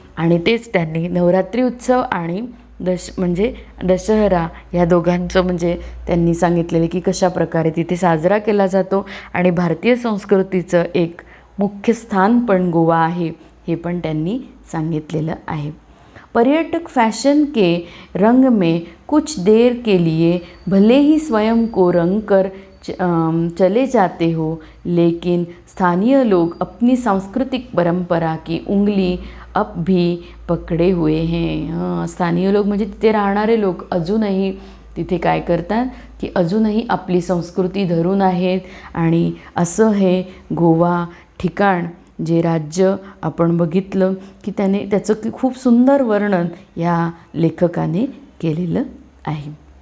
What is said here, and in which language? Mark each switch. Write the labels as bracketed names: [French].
[Marathi] आणि तेच त्यांनी नवरात्री उत्सव आणि दशहरा या दोघांचं म्हणजे त्यांनी सांगितलेलं की कशा प्रकारे तिथे साजरा केला जातो आणि भारतीय संस्कृतीचं एक मुख्य स्थान पण गोवा आहे हे पण त्यांनी सांगितलेलं आहे. [Hindi] पर्यटक फैशन के रंग में कुछ देर के लिए भले ही स्वयं को रंग कर चले जाते हो, लेकिन स्थानीय लोग अपनी सांस्कृतिक परंपरा की उंगली अब भी पकडे हुए हैं. [Marathi] स्थानीय लोक म्हणजे तिथे राहणारे लोक अजूनही तिथे काय करतात की अजूनही आपली संस्कृती धरून आहेत. आणि असं हे गोवा ठिकाण जे राज्य आपण बघितलं की त्याचं की खूप सुंदर वर्णन या लेखकाने केलेलं आहे.